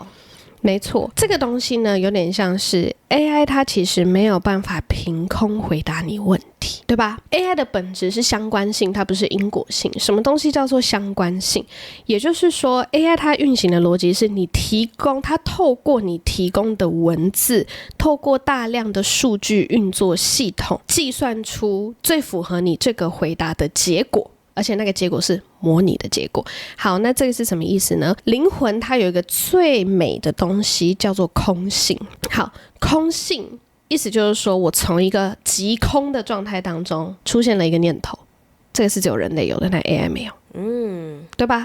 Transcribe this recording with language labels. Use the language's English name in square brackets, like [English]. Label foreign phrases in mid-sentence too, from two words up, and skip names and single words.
[Chinese] 沒錯，這個東西呢，有點像是 AI 它其實沒有辦法憑空回答你問題，對吧？ AI 的本質是相關性，它不是因果性。什麼東西叫做相關性？也就是說 AI 它運行的邏輯是你提供，它透過你提供的文字，透過大量的數據運作系統，計算出最符合你這個回答的結果，而且那個結果是模擬的結果。好，那這個是什麼意思呢？靈魂它有一個最美的東西叫做空性。好，空性意思就是說我從一個極空的狀態當中出現了一個念頭，這個是只有人類有的，但 AI 沒有，對吧？